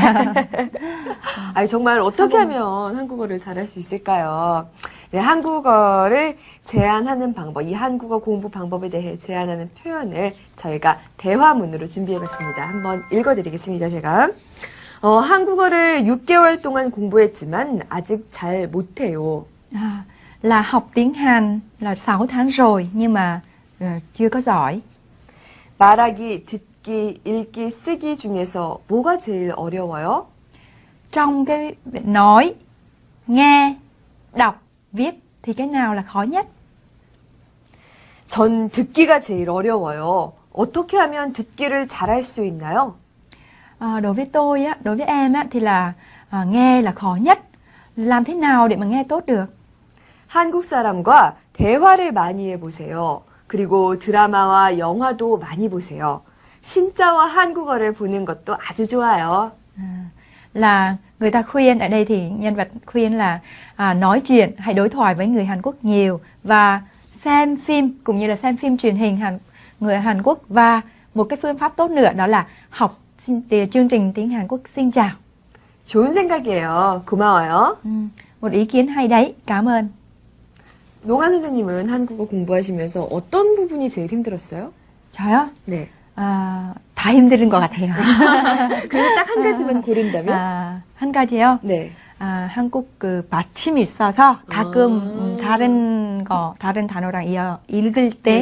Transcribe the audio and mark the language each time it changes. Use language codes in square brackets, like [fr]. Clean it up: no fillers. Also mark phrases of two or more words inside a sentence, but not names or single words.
[ko] 아니, 정말 어떻게 하면 한국어를 잘할 수 있을까요? 네, 한국어를 제안하는 방법, 이 한국어 공부 방법에 대해 제안하는 표현을 저희가 대화문으로 준비해봤습니다. 한번 읽어드리겠습니다, 제가. 한국어를 6개월 동안 공부했지만 아직 잘 못해요. [vi] Là học tiếng Hàn là 6 tháng rồi nhưng mà chưa có giỏi. [ko] 말하기, 듣기, 읽기, 쓰기 중에서 뭐가 제일 어려워요? [vi] Trong cái nói, nghe, đọc, viết thì cái nào là khó nhất? [ko] 전 듣기가 제일 어려워요. 어떻게 하면 듣기를 잘할 수 있나요? [vi] Đối với tôi á, đối với em á thì là nghe là khó nhất. Làm thế nào để mà nghe tốt được? [ko] 한국 사람과 대화를 많이 해보세요. 그리고 드라마와 영화도 많이 보세요. 신짜와 한국어를 보는 것도 아주 좋아요. [vi] Là người ta khuyên, ở đây thì nhân vật khuyên là nói chuyện, hãy đối thoại với người Hàn Quốc nhiều và xem phim, cũng như là xem phim truyền hình người Hàn Quốc. Và một cái phương pháp tốt nữa đó là học chương trình tiếng Hàn Quốc xin chào. [ko] 좋은 생각이에요. 고마워요. [vi] Một ý kiến hay đấy, cảm ơn. [ko] 롱한 선생님은 한국어 공부하시면서 어떤 부분이 제일 힘들었어요? 저요? 네. 다 힘든 것 같아요. 그래서 딱 한 가지만 고른다면? 한 가지요? 네. 한국 그 받침이 있어서 가끔 다른 단어랑 읽을 때